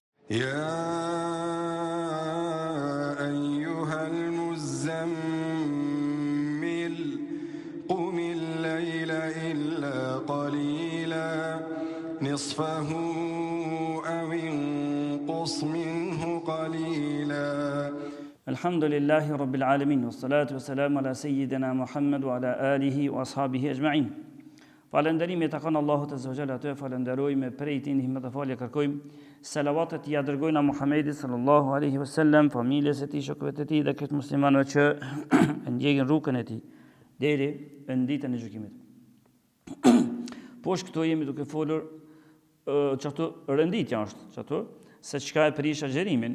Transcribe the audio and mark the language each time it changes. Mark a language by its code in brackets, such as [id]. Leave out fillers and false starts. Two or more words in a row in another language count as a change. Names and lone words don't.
[ar] يا أيها المزمل قم الليل إلا قليلا نصفه أو انقص منه قليلا الحمد لله رب العالمين والصلاة والسلام على سيدنا محمد وعلى آله وأصحابه أجمعين. [sq] Falënderimi të kanë Allahut [ar] عز وجل, [sq] atë falenderojmë, prej tij ndihmë dhe falje kërkojmë. Selavatet ja dërgojnë na Muhamedit [ar] صلى الله عليه وسلم, [sq] familjes së tij, shokëve të tij dhe këtë muslimanëve që ndjekin rrugën e tij deri në ditën e gjykimit. Poshtë këto jemi duke folur çato renditja është çato se çka e prish agjerimin.